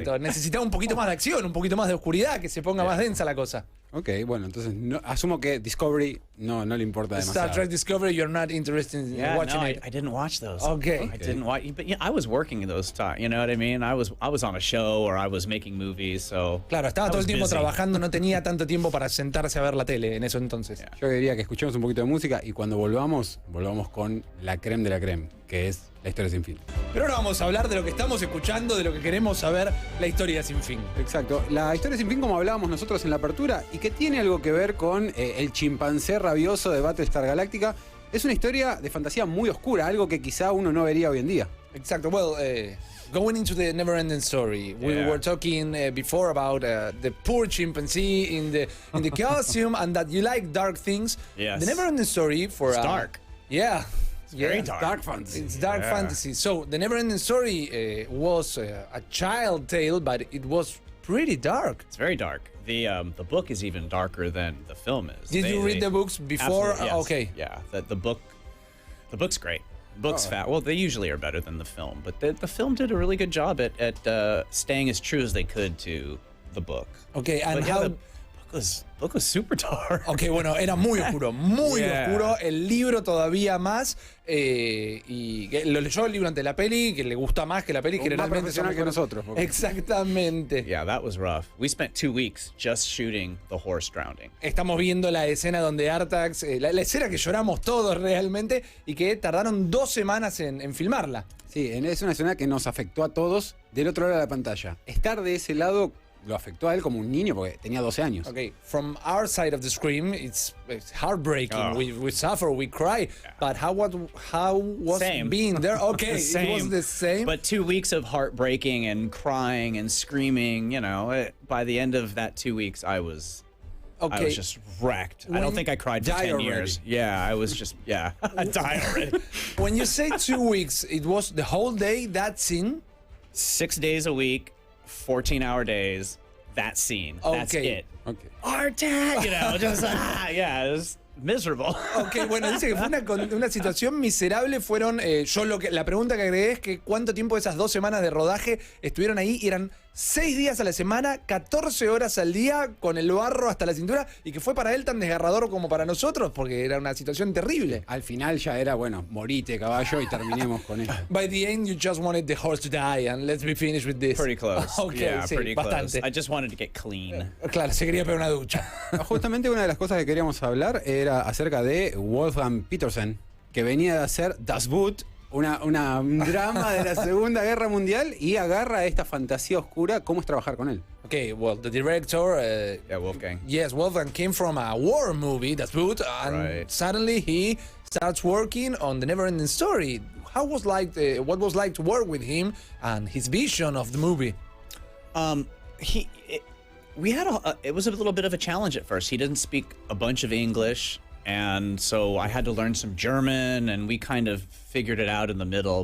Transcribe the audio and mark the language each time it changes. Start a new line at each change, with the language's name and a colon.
Spanish: Exacto, necesitaba un poquito más de acción, un poquito más de oscuridad, que se ponga más densa la cosa. Ok, bueno, entonces asumo que Discovery no le importa demasiado.
English: Star Trek Discovery, you're not interested in watching it. I didn't watch those. Okay. I didn't watch, but I was working in those times. You know what I mean? I was on a show or I was making movies, so.
Spanish: Claro, estaba
English: I
Spanish: todo
English: was
Spanish: el tiempo
English: busy.
Spanish: trabajando, no tenía tanto tiempo para sentarse a ver la tele en eso entonces.
English: Yeah.
Spanish: Yo diría que escuchemos un poquito de música y cuando volvamos con la creme de la creme, que es la historia sin fin. Pero ahora vamos a hablar de lo que estamos escuchando, de lo que queremos saber, la historia sin fin. Exacto. La historia sin fin, como hablábamos nosotros en la apertura, y que tiene algo que ver con el chimpancé rabioso de Battlestar Galactica, es una historia de fantasía muy oscura, algo que quizá uno no vería hoy en día. Exacto.
English: Well, going into the never-ending story, we were talking before about the poor chimpanzee in the costume, and that you like dark things. Yes. The never-ending story for It's dark. Yeah. It's very dark. Dark fantasy. It's dark fantasy. So the never-ending story was a child tale, but it was pretty dark. It's very dark. The book is even darker than the film is. Did you read the books before? Absolutely, yes. Okay. Yeah, the book's great. The book's fat. Well, they usually are better than the film, but the film did a really good job at staying as true as they could to the book. Okay, and But yeah, how? the book book was super dark.
Spanish: Ok, bueno, era muy oscuro, muy oscuro. El libro todavía más. Y que lo leyó el libro antes de la peli, que le gusta más que la peli. Más profesional que nosotros. Exactamente.
English: Yeah, that was rough. We spent 2 weeks just shooting the horse drowning.
Spanish: Estamos viendo la escena donde Artax, la escena que lloramos todos realmente y que tardaron 2 semanas en filmarla. Sí, es una escena que nos afectó a todos del otro lado de la pantalla. Estar de ese lado lo afectó a él como un niño porque tenía 12 años.
English: Okay, from our side of the screen, it's heartbreaking. Oh. We suffer, we cry. But how was Same. being there? Okay, Same. it was the same. But 2 weeks of heartbreaking and crying and screaming, by the end of that 2 weeks, I was just wrecked. I don't think I cried for 10 years. Yeah, I was just, I died already. When you say 2 weeks, it was the whole day, that scene? 6 days a week, 14-hour days, that scene. That's it. Okay. Our dad, just, it was miserable.
Spanish: Ok, bueno, dice que fue una situación miserable. Fueron, la pregunta que agregué es que cuánto tiempo de esas 2 semanas de rodaje estuvieron ahí. Y eran 6 días a la semana, 14 horas al día, con el barro hasta la cintura, y que fue para él tan desgarrador como para nosotros, porque era una situación terrible. Al final ya era, bueno, morite, caballo, y terminemos con esto.
English: By the end, you just wanted the horse to die, and let's be finished with this. Pretty close. Okay, yeah,
Spanish: sí,
English: pretty
Spanish: bastante.
English: close. I just wanted to get clean.
Spanish: Claro, se quería pegar una ducha. Justamente una de las cosas que queríamos hablar era acerca de Wolfgang Petersen, que venía de hacer Das Boot, un drama de la Segunda Guerra Mundial, y agarra esta fantasía oscura. ¿Cómo es trabajar con él?
English: Okay, well, the director... Wolfgang. Yes, Wolfgang came from a war movie, Das Boot, and suddenly he starts working on the Never-Ending Story. What was like to work with him and his vision of the movie? It was a little bit of a challenge at first. He didn't speak a bunch of English, and so I had to learn some German, and we kind of figured it out in the middle.